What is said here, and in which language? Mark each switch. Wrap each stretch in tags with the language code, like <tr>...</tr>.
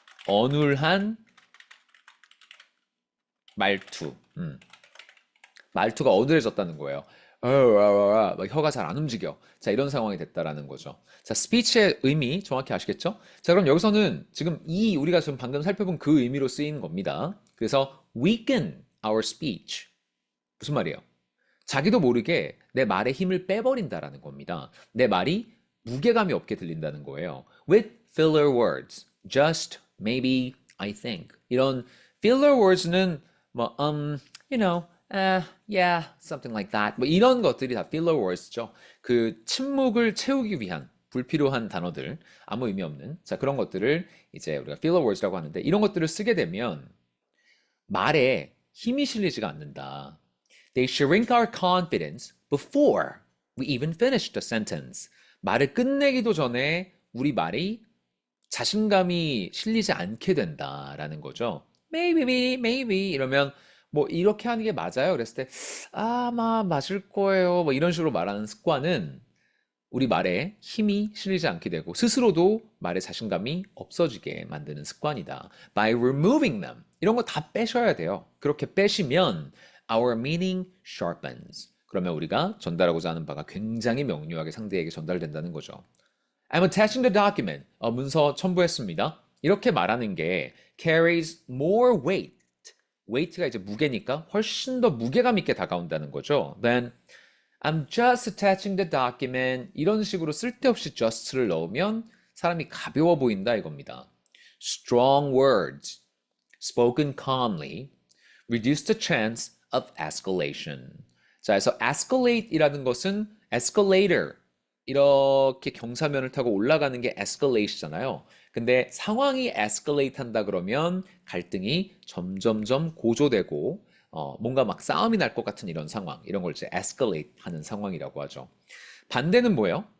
<ko>어눌한 말투. 말투가 어눌해졌다는 거예요. 막 혀가 잘 안 움직여. 자, 이런 상황이 됐다라는 거죠. 자, 스피치의 의미 정확히 아시겠죠? 자, 그럼 여기서는 지금 우리가 지금 방금 살펴본 그 의미로 쓰이는 겁니다. 그래서</ko> <en>weaken our speech.</en> <ko>무슨 말이에요? 자기도 모르게 내 말에 힘을 빼버린다라는 겁니다. 내 말이 무게감이 없게 들린다는 거예요.</ko> <en>With filler words, just, maybe, I think.</en> <ko>이런</ko> <en>filler words는</en> <ko>뭐,</ko> <en>you know, yeah, something like that.</en> <ko>뭐 이런 것들이 다 filler words죠. 그 침묵을 채우기 위한 불필요한 단어들, 아무 의미 없는 자 그런 것들을 이제 우리가 filler words라고 하는데 이런 것들을 쓰게 되면 말에 힘이 실리지가 않는다.</ko> <en>They shrink our confidence before we even finish the sentence.</en> <ko>말을 끝내기도 전에 우리 말이 자신감이 실리지 않게 된다라는 거죠. maybe 이러면 뭐 이렇게 하는 게 맞아요? 그랬을 때 아마 맞을 거예요. 뭐 이런 식으로 말하는 습관은 우리 말에 힘이 실리지 않게 되고 스스로도 말에 자신감이 없어지게 만드는 습관이다.</ko> <en>By removing them.</en> <ko>이런 거 다 빼셔야 돼요. 그렇게 빼시면</ko> <en>our meaning sharpens.</en> <ko>그러면 우리가 전달하고자 하는 바가 굉장히 명료하게 상대에게 전달된다는 거죠.</ko> <en>I'm attaching the document.</en> <ko>문서 첨부했습니다. 이렇게 말하는 게</ko> <en>carries more weight.</en> <ko>weight가 이제 무게니까 훨씬 더 무게감 있게 다가온다는 거죠.</ko> <en>Then I'm just attaching the document.</en> <ko>이런 식으로 쓸데없이 just를 넣으면 사람이 가벼워 보인다 이겁니다.</ko> <en>Strong words spoken calmly reduce the chance of escalation.</en> <ko>자, 그래서 escalate이라는 것은 escalator 이렇게 경사면을 타고 올라가는 게 escalate잖아요. 근데 상황이 escalate 한다 그러면 갈등이 점점점 고조되고 뭔가 막 싸움이 날 것 같은 이런 상황, 이런 걸 이제 escalate 하는 상황이라고 하죠. 반대는 뭐예요?</ko>